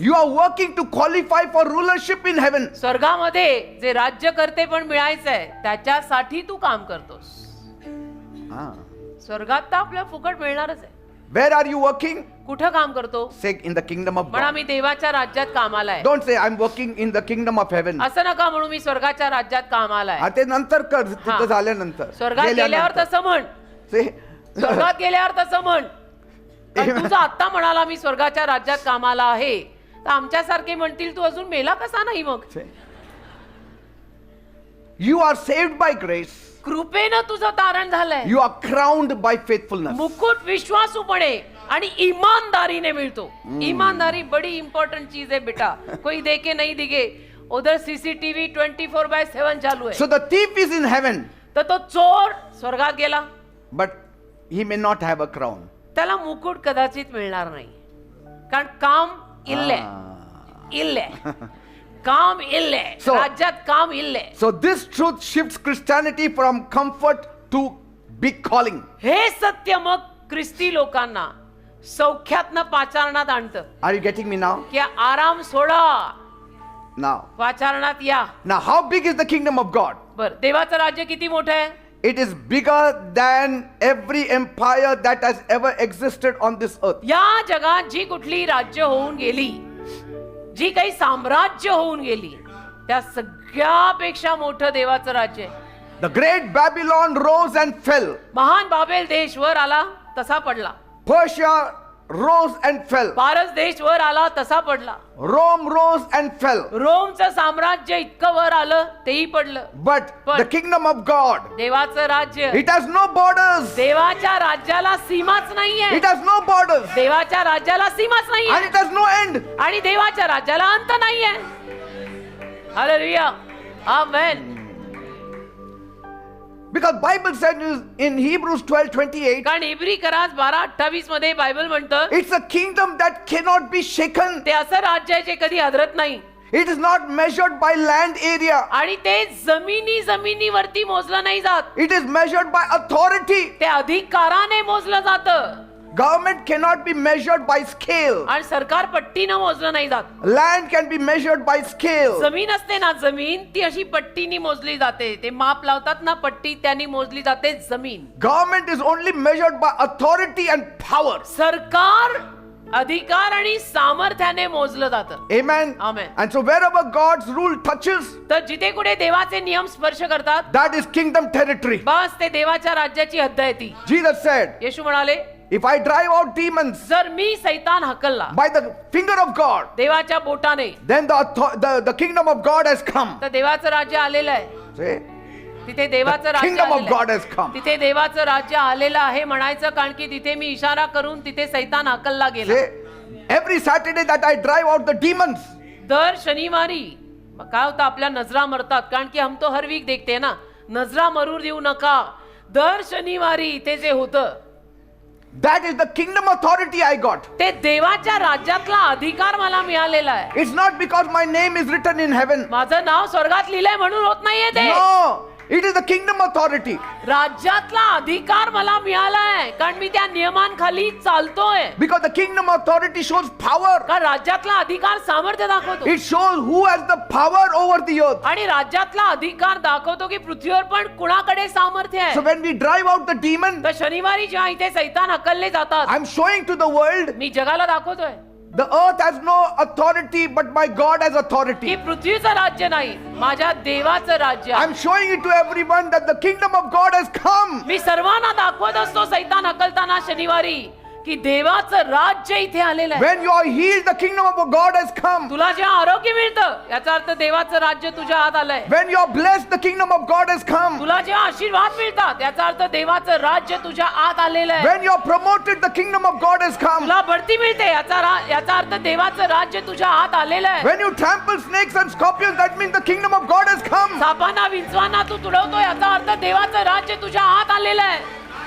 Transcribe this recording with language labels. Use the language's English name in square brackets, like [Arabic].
[English] You are working to qualify for rulership in heaven. [Marathi] स्वर्गामध्ये जे राज्य करते पण मिळायचंय त्याच्यासाठी तू काम करतोस. स्वर्गात तर आपल्याला फुकट मिळणारच आहे. [English] Where are you working? [Marathi] कुठं काम करतो? [English] Say in the kingdom of [Marathi] म्हणा [English] God. [Marathi] मी देवाच्या राज्यात कामाला आहे. [English] Don't say I'm working in the kingdom of heaven. [Marathi] असं नका म्हणू मी स्वर्गाच्या राज्यात कामाला आहे. ते नंतर कर तिथं झाल्यानंतर. स्वर्गात गेल्यावर तसं म्हण. [English] Say, [Marathi] स्वर्गात गेल्यावर तसं म्हण. पण तुझं आत्ता म्हणाला मी स्वर्गाच्या राज्यात कामाला आहे तर आमच्यासारखे म्हणतील तू अजून मेला कसा नाही मग. [English] you are saved by grace. [Marathi] कृपेनं तुझं तारण झालंय. [English] You are crowned by faithfulness. [Marathi] मुकुट विश्वासूपणे आणि ईमानदारीने मिळतो. [Hindi] ईमानदारी बड़ी इंपॉर्टंट चीज है बेटा. कोई देखे नहीं दिखे उधर सीसीटीवी 24/7 चालू है. [English] So the thief is in heaven, [Marathi] तर तो चोर स्वर्गात गेला, [English] but he may not have a crown. [Marathi] त्याला मुकुट कदाचित मिळणार नाही कारण काम इल्ले इल्ले काम इल्ले [English] So- [Marathi] राज्यात काम इल्ले. [English] So this truth shifts Christianity from comfort to big calling. [Marathi] हे सत्य मग ख्रिस्ती लोकांना सौख्यातनं पाचारणात आणतं. [English] Are you getting me now? [Marathi] की आराम सोडा, [English] Now. [Marathi] पाचारणात या. [English] Now how big is the kingdom of God? [Marathi] बर देवाचं राज्य किती मोठं आहे? [English] It is bigger than every empire that has ever existed on this earth. [Marathi] या जगात जी कुठली राज्य होऊन गेली, जी काही साम्राज्य होऊन गेली त्या सगळ्यापेक्षा मोठं देवाचं राज्य आहे. [English] The great Babylon rose and fell. [Marathi] महान बाबेल देश वर आला तसा पडला. [English] Persia rose and fell. [Marathi] Paras देश वर आला तसा पडला. [English] Rome rose and fell. [Marathi] रोमचं साम्राज्य इतकं वर आलं तेही पडलं. [English] But the kingdom of God, [Marathi] देवाचं राज्य, [English] it has no borders. [Marathi] देवाच्या राज्याला सीमाच नाहीये. [English] It has no borders. [Marathi] देवाच्या राज्याला सीमाच [English] And [Marathi] नाहीये [English] it has no end. [Marathi] आणि देवाच्या राज्याला अंत नाहीये. Hallelujah amen. [English] Because Bible said in Hebrews 12:28, [Marathi] कारण इब्री करास 12:28 मध्ये बायबल म्हणतं [English] it's a kingdom that cannot be shaken. [Marathi] ते असं राज्य आहे जे कधी हादरत नाही [English] It is not measured by land area. [Marathi] आणि ते जमिनीवरती मोजलं नाही जात. [English] It is measured by authority. [Marathi] ते अधिकाराने मोजलं जातं. [English] Government cannot be measured by scale. [Marathi] आणि सरकार पट्टीनं मोजलं नाही जात. [English] Land can be measured by scale. [Marathi] जमीन असते ना जमीन ती अशी पट्टीनी मोजली जाते. ते माप लावतात ना पट्टी त्यांनी मोजली जाते जमीन. [English] Government is only measured by authority and power. [Marathi] सरकार अधिकार आणि सामर्थ्याने मोजलं जातं. [English] Amen. Amen. And so wherever God's rule touches, [Marathi] तर जिथे कुठे देवाचे नियम स्पर्श करतात [English] that is kingdom territory. [Marathi] बस ते देवाच्या राज्याची हद्द आहे ती. [English] Jesus said, [Marathi] येशू म्हणाले [English] if I drive out demons [Marathi] जर मी सैतान हकलला [English] by the finger of God, [Marathi] देवाच्या बोटाने [English] then the kingdom of God has come. [Marathi] तर देवाचं राज्य आलेलं आहे. [English] Say, [Marathi] तिथे देवाचं [English] the [Marathi] राज्य [English] kingdom of [Marathi] आलेलं [English] God has [Marathi] आहे. [English] come. [Marathi] तिथे देवाचं राज्य आलेलं आहे म्हणायचं कारण की तिथे मी इशारा करून तिथे सैतान हकलला गेला. [English] Say, every Saturday that I drive out the demons, [Marathi] दर शनिवारी काय होतं आपल्या नजरा मरतात कारण की [Hindi] हम तो हर वीक देखते हैं ना [Marathi] नजरा मरू देऊ नका. दर शनिवारी इथे जे होतं [English] that is the kingdom authority I got. [Marathi] ते देवाच्या राज्यातला अधिकार मला मिळालेला आहे. [English] It's not because my name is written in heaven. [Marathi] माझं नाव स्वर्गात लिहिलंय म्हणून होत नाहीये ते. [English] No, it is the kingdom authority. [Marathi] राज्यातला अधिकार मला मिळालाय कारण मी त्या नियमांखाली चालतोय. [English] Because the kingdom authority shows power. [Marathi] कारण राज्यातला अधिकार सामर्थ्य दाखवतो. [English] It shows who has the power over the earth. [Marathi] आणि राज्यातला अधिकार दाखवतो की पृथ्वीवर पण कुणाकडे सामर्थ्य [English] So [Marathi] आहे. [English] when we drive out the demon, [Marathi] तर शनिवारी जेव्हा इथे सैतान हकलले जातात [English] I'm showing to the world [Marathi] मी जगाला दाखवतोय [English] the earth has no authority, but my God has [Marathi] की [English] authority. [Marathi] पृथ्वीचं राज्य नाही माझ्या देवाचं राज्य आहे. [English] I'm showing it to everyone that the kingdom of God has come. [Marathi] मी सर्वांना दाखवत असतो सैतान हकलताना शनिवारी की देवाचं राज्य इथे आलेलं आहे. [English] When you are healed, the kingdom of God has come. [Marathi] तुला जेव्हा आरोग्य मिळतं याचा अर्थ देवाचं राज्य तुझ्या हात आलंय. [English] When you are blessed, the kingdom of God has come. [Marathi] तुला जेव्हा आशीर्वाद मिळतात याचा अर्थ देवाचं राज्य तुझ्या आत आलेलं आहे. [English] When you are promoted, the kingdom of God has come. [Marathi] तुला बढती मिळते याचा अर्थ देवाचं राज्य तुझ्या आत आलेलं आहे. [English] When you trample snakes and scorpions, that means the kingdom of God has come. [Marathi] सापांना विंचवांना तू तुडवतो याचा अर्थ देवाचं राज्य तुझ्या आत आलेलं आहे.